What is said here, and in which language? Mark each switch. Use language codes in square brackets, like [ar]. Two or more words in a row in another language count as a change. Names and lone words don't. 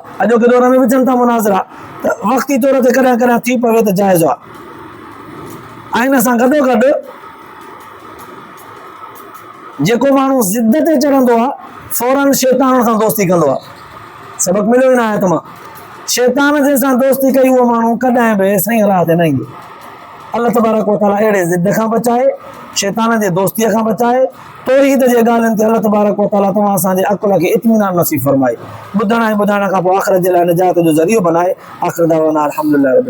[sd] अॼोके दौर में बि थियनि था मुनाज़िरा, त वक़्ती तौर ते कॾहिं कॾहिं थी पवे त जाइज़ आहे। ऐं हिन सां गॾोगॾु जेको माण्हू ज़िद ते चढ़ंदो आहे फौरन शैतान सां दोस्ती कंदो आहे। सबक़ मिलियो हिन आयत मां। शैतान जे सां दोस्ती कई उहो माण्हू कॾहिं बि सही राह ते न ईंदो। [ar] الله تبارك وتعالى [sd] अहिड़े ज़िद खां बचाए, शैतान जे दोस्तीअ खां बचाए, तौहीद जे ॻाल्हियुनि ते [ar] الله تبارك وتعالى [sd] तव्हां असांजे अक़ुल खे इत्मीनान नसीब फरमाए, ॿुधण ऐं ॿुधाइण खां पोइ आख़िरत जे लाइ निजात जो ज़रियो बनाए। [ar] آخر دعوانا الحمد لله.